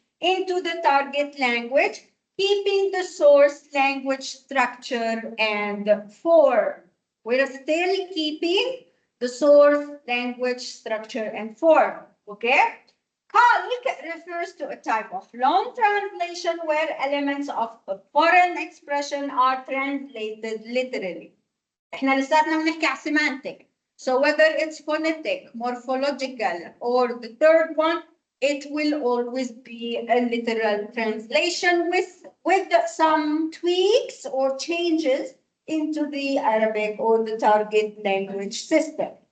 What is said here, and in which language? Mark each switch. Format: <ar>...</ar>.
<en>Into the target language, keeping the source language structure and form. We're still keeping the source language structure and form, okay? Calque refers to a type of loan translation where elements of a foreign expression are translated literally.</en> <ar>احنا لساتنا بنحكي على semantic.</ar> <en>So whether it's phonetic, morphological, or the third one, it will always be a literal translation with some tweaks or changes into the Arabic or the target language system.</en>